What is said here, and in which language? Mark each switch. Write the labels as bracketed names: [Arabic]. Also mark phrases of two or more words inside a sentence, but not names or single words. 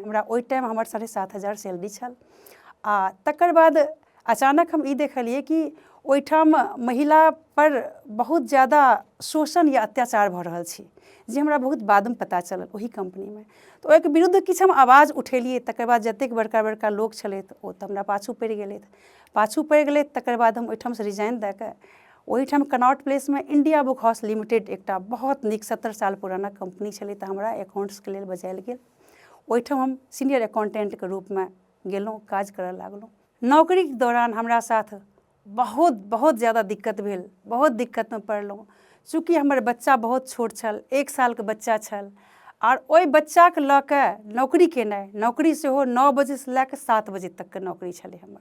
[Maithili] हमरा ओहि टाइम हमर 7,500 सैलरी छल। आ तकर बाद अचानक हम ई देखलियै कि ओहिठाम महिला पर बहुत ज़्यादा शोषण या अत्याचार भऽ रहल छै, जे हमरा बहुत बादमे पता चलल ओही कंपनीमे। तऽ ओहिके विरुद्ध किछु हम आवाज उठेलियै। तकर बाद जतेक बड़का बड़का लोक छलथि ओ तऽ हमरा पाछू पड़ि गेलथि। तकर बाद हम ओहिठामसँ रिजाइन दऽ कऽ ओहिठाम कनॉट प्लेसमे इंडिया बुक हाउस लिमिटेड एकटा बहुत नीक 70 साल पुराना कंपनी छलै तऽ हमरा अकाउंट्सके लेल बजायल गेल। ओहिठाम हम [English] senior accountantके [Maithili] रूपमे गेलहुँ, काज करऽ लागलहुँ। नौकरीके दौरान हमरा साथ बहुत ज़्यादा दिक्कत भेल, बहुत दिक्कतमे पड़लहुँ। चूँकि हमर बच्चा बहुत छोट छल, 1 सालके बच्चा छल और ओहि बच्चाके लऽ कऽ नौकरी केनाइ, नौकरी सेहो 9 बजेसँ लऽ कऽ 7 बजे तकके नौकरी छलै हमर।